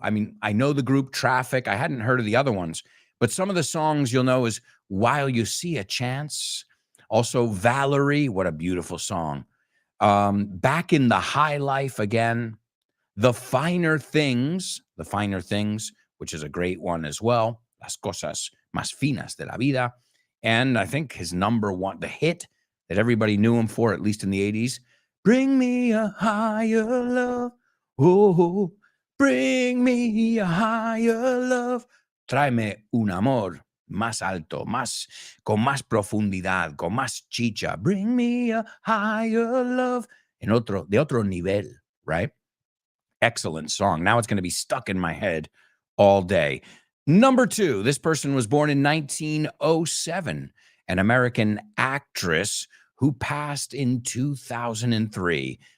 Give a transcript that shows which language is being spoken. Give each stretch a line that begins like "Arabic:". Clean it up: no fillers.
English: I mean, I know the group Traffic. I hadn't heard of the other ones. But some of the songs you'll know is While You See a Chance. Also, Valerie. What a beautiful song. Back in the High Life Again. The Finer Things, which is a great one as well.
Spanish: Las cosas más finas de la vida.
English: And I think his number one, the hit that everybody knew him for, at least in the 80s, Bring Me a Higher Love. Oh, bring me a higher love.
Spanish: Tráeme un amor más alto, con más profundidad, con más chicha.
English: Bring me a higher love.
Spanish: De otro nivel,
English: right? Excellent song. Now it's going to be stuck in my head all day. Number 2, this person was born in 1907, an American actress who passed in 2003.